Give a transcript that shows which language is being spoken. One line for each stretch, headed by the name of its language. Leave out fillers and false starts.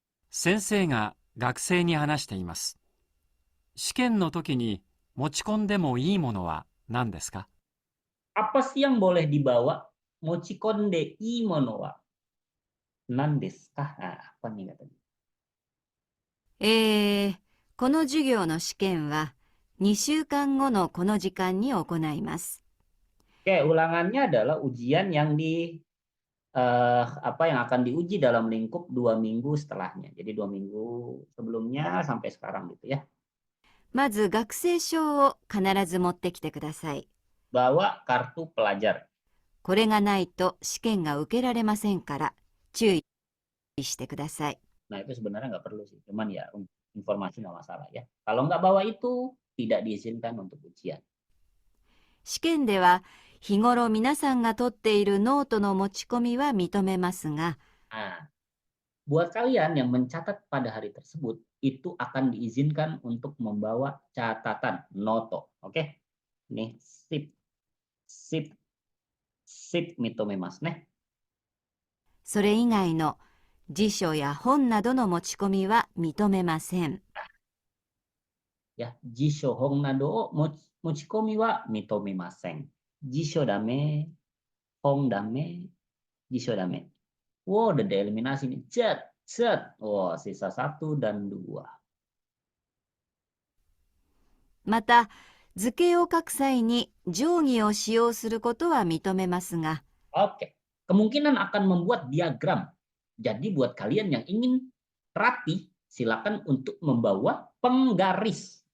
Japanese: 先生が学生に話しています。試験の時に持ち込んでもいいものは何ですか？
Indonesian: Apa sih yang boleh dibawa?
Japanese: Mochikonde imono wa nan desu ka?
Indonesian: Apa nih katanya?
Japanese: この授業の試験は2週間後のこの時間に行います。
Indonesian: Oke, ulangannya adalah ujian yang yang akan diuji dalam lingkup 2 minggu setelahnya. Jadi 2 minggu sebelumnya sampai sekarang gitu ya.
Japanese: まず学生証を必ず持ってきてください。
Indonesian: Bawa kartu pelajar.
Japanese: これがないと試験が受けられませんから注意してください。
Indonesian: Nah, itu sebenarnya nggak perlu sih. Cuman ya informasi nggak masalah ya. Kalau nggak bawa itu, tidak diizinkan untuk ujian.
Japanese: 試験では日頃皆さんが取っているノートの持ち込みは認めますが、
Indonesian: Nah, buat kalian yang mencatat pada hari tersebut, itu akan diizinkan untuk membawa catatan, noto. Oke? Nih, sip, sip, sip mitomemas nih.
Japanese: それ以外の辞書や本などの持ち込みは認めません。 Ya, jisho hong nado mochikomi wa mitomemasen. Jisho dame, hong dame, jisho dame.
Indonesian: Wow, udah dieliminasi nih. Cet, cet. Wow, sisa 1 dan 2.
Japanese: また、図形を書く際に定規を使用することは認めますが、
Indonesian: Oke, kemungkinan akan membuat diagram. Jadi buat kalian yang ingin rapi, silakan untuk membawa penggaris.